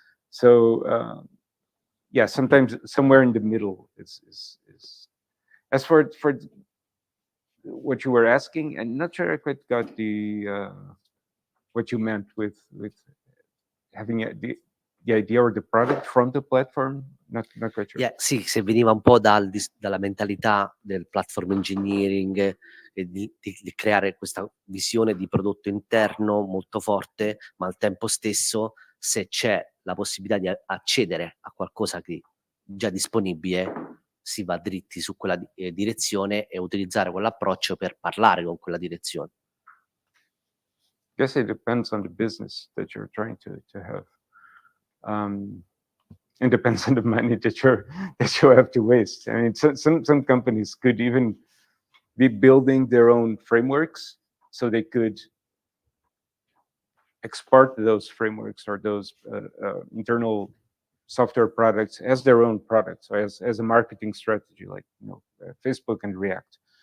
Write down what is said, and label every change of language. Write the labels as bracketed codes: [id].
[en] So yeah, sometimes somewhere in the middle is. As for what you were asking, I'm not sure I quite got the what you meant with having the idea or the product from the platform. Not quite sure. [it] Yeah, sì, se veniva un po' dalla mentalità del platform engineering e di creare questa visione di prodotto interno molto forte, ma al tempo stesso se c'è la possibilità di accedere a qualcosa che già disponibile, si va dritti su quella direzione e utilizzare quell'approccio per parlare con quella direzione. [en] I guess it depends on the business that you're trying to have. It depends on the money that you have to waste. I mean, some companies could even be building their own frameworks, so they could export those frameworks or those internal software products as their own products, so as a marketing strategy, like Facebook and React.